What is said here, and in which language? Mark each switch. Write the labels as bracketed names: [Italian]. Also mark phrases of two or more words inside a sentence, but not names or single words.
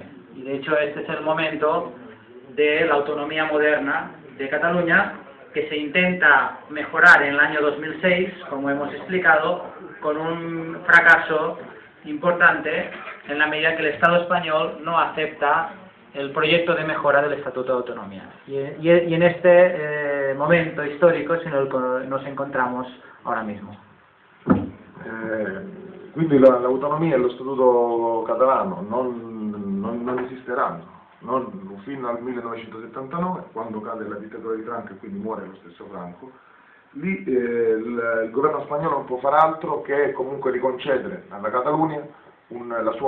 [Spanish] Y de hecho este es el momento de la autonomía moderna de Cataluña, que se intenta mejorar en el año 2006, como hemos explicado, con un fracaso importante en la medida que el Estado español no acepta el proyecto de mejora del Estatuto de Autonomía. Y en este momento histórico es en el que nos encontramos ahora mismo. [Italian] Quindi l'autonomia e lo statuto catalano non esisteranno. Non fino al 1979, quando cade la dittatura di Franco e quindi muore lo stesso Franco. Lì il governo spagnolo non può far altro che comunque riconcedere alla Catalogna la sua